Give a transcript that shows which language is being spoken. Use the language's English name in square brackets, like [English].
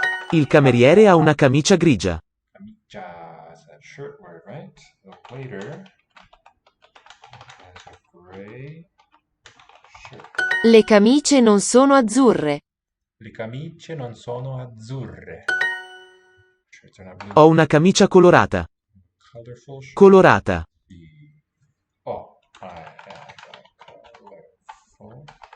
[Italian] Il cameriere ha una camicia grigia. [English] Camicia is that shirt word, right? The waiter has a gray shirt. [Italian] Le camicie non sono azzurre. Le camicie non sono azzurre. [English] Shirts are not blue. [Italian] Ho una camicia colorata. [English] Colorful shirt. [Italian] Colorata. [English] Oh, I have a colorful shirt.